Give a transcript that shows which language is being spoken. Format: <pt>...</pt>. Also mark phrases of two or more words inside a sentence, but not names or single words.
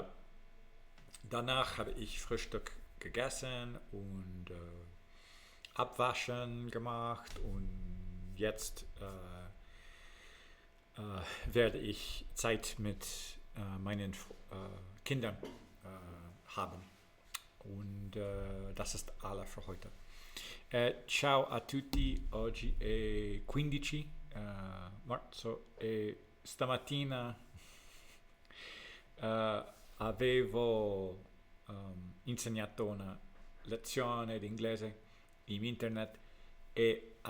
<de>Danach habe ich Frühstück gegessen und Abwaschen gemacht und jetzt werde ich Zeit mit meinen Kindern haben. Und das ist alles für heute.</de> <it>Ciao a tutti, oggi è 15 marzo e stamattina avevo insegnato una lezione di inglese in internet e</it>